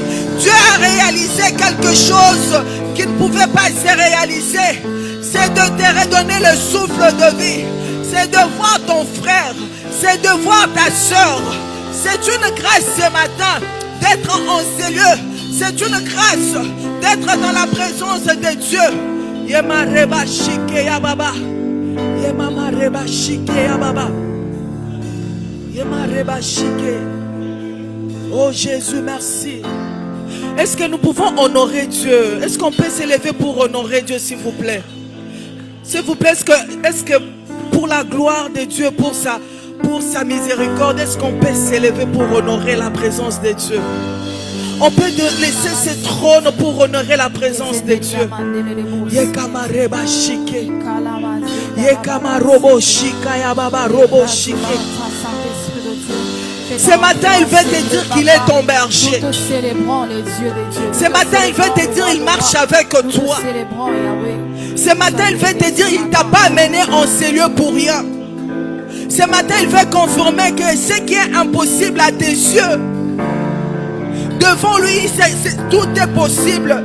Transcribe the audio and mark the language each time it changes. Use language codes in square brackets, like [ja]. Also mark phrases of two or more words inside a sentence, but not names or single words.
[fr] Dieu a réalisé quelque chose qui ne pouvait pas se réaliser. C'est de te redonner le souffle de vie. C'est de voir ton frère. C'est de voir ta soeur. C'est une grâce ce matin d'être en ces lieux. C'est une grâce d'être dans la présence de Dieu. Yema reba shike ya baba. Yema reba shike ya baba. Yema reba shike. Oh Jésus, merci. Est-ce que nous pouvons honorer Dieu? Est-ce qu'on peut s'élever pour honorer Dieu, s'il vous plaît? S'il vous plaît, est-ce que pour la gloire de Dieu, pour sa miséricorde, est-ce qu'on peut s'élever pour honorer la présence de Dieu? On peut laisser ce trône pour honorer la présence de Dieu. Yekama reba shike. Yekama robo shika ya baba robo shike. Ce matin, il veut te dire qu'il est ton berger. Ce matin, il veut te dire qu'il marche avec toi. Ce matin, il veut te dire qu'il ne t'a pas amené en ces lieux pour rien. Ce matin, il veut confirmer que ce qui est impossible à tes yeux, devant lui, tout est possible.